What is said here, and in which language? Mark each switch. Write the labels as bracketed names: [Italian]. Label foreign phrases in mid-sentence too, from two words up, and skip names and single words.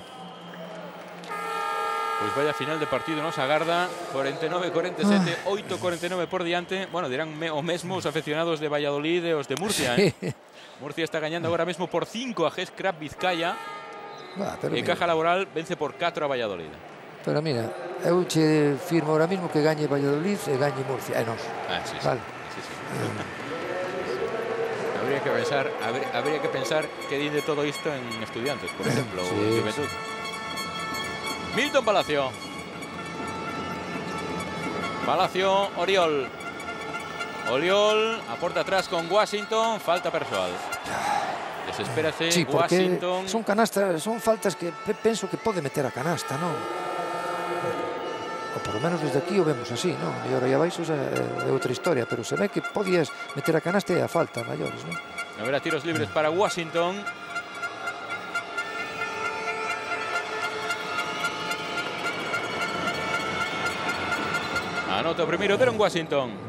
[Galician] Pois vaya final de partido nos agarda, 49-47, 8-49 por diante. Bueno, dirán o mesmo os aficionados de Valladolid e os de Murcia, Murcia [Spanish] está ganando ahora mismo [Galician] por 5 a GES Crab Vizcaya. Pero e Caja Laboral vence por 4 a Valladolid. Pero mira, eu che firmo [Spanish] ahora mismo [Galician] que gañe Valladolid e gañe Murcia. Non. Sí. Vale. Sí. [Spanish] Habría que pensar qué dice todo esto en Estudiantes, por ejemplo, o en Juventud. Milton Palacio. Oriol. Oriol aporta atrás con Washington, falta personal. [Galician] Desespérase, sí, porque Washington. Son canastas, son faltas que penso que pode meter a canasta, non? [Spanish] O por lo menos [Galician] desde aquí o vemos así, non? E ahora aí abaixo é outra historia, pero se ve que podías meter a canasta e a falta maiores, non? [Spanish] A ver, a tiros libres para Washington. Anota primero Deron Washington.